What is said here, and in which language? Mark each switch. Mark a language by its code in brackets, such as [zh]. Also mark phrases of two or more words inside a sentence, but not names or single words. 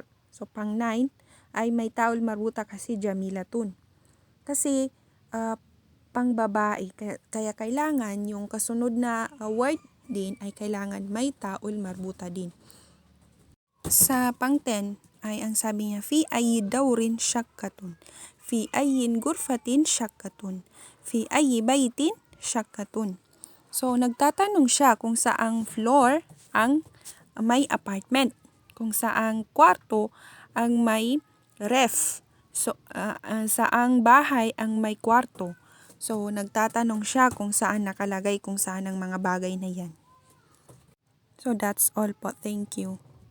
[tl] So, pang-9 ay may [ar] تاء مربوطة [tl] kasi jamilatun. Kasi pang-babae, kaya kailangan yung kasunod na word din ay kailangan may [ar] تاء مربوطة [tl] din. Sa pang-10 ay ang sabi niya, [ar] في أي دور شقة، في أي غرفة شقة، في أي بيت شقة. [tl] So, nagtatanong siya kung saang floor ang may apartment, kung saang kwarto ang may ref, so saang bahay ang may kwarto. So, nagtatanong siya kung saan nakalagay kung saan ang mga bagay na yan. [en] So, that's all po. Thank you.